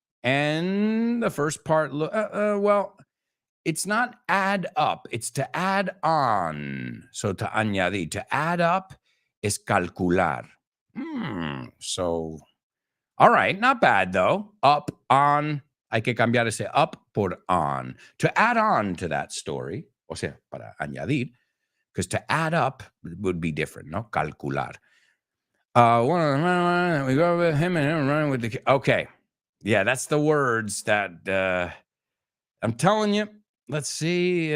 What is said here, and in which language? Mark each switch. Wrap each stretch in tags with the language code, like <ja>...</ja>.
<en>And the first part, well, it's not add up. It's to add on. So to añadir. To add up is calcular. So, all right, not bad though. Up, on.</en> <es>Hay que cambiar ese up por on.</es> <en>To add on to that story,</en> <es>o sea, para añadir,</es> <en>because to add up would be different, no? Calcular. We go with him and him running with the. Okay. Yeah, that's the words that I'm telling you. Let's see.</en>